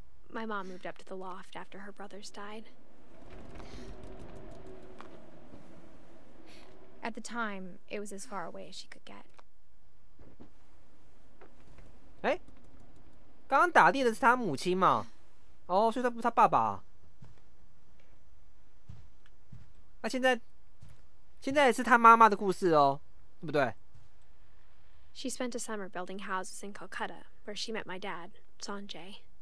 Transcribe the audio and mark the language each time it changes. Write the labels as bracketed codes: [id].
[en] My mom moved up to the loft after her brothers died. At the time, it was as far away as she could get. [zh] 哎，刚刚打猎的是他母亲嘛？哦，所以他不是他爸爸啊。那现在是他妈妈的故事哦，对不对？ [en] She spent a summer building houses in Calcutta, where she met my dad, Sanjay.